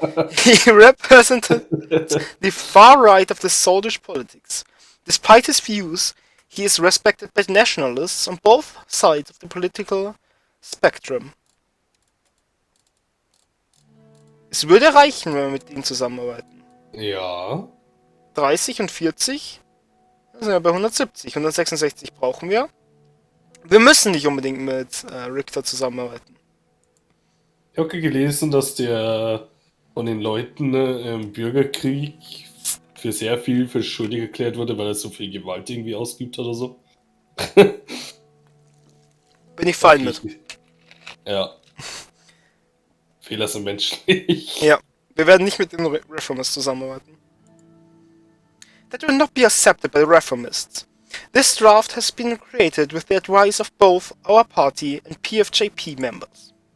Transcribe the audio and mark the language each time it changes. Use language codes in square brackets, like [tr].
[en] He represented the far right of the Swedish politics. Despite his views, he is respected by nationalists on both sides of the political spectrum. [de] Es würde reichen, wenn wir mit ihm zusammenarbeiten. Ja. 30 und 40? Wir sind ja bei 170. 166 brauchen wir. Wir müssen nicht unbedingt mit Richter zusammenarbeiten. Ich habe gelesen, dass der von den Leuten im Bürgerkrieg für sehr viel für schuldig erklärt wurde, weil er so viel Gewalt irgendwie ausgeübt hat oder so. Bin ich fein mit. Ja. Fehler sind menschlich. Ja, wir werden nicht mit den Reformists zusammenarbeiten. [en] That will not be accepted by the Reformists. This draft has been created with the advice of both our party and PFJP members.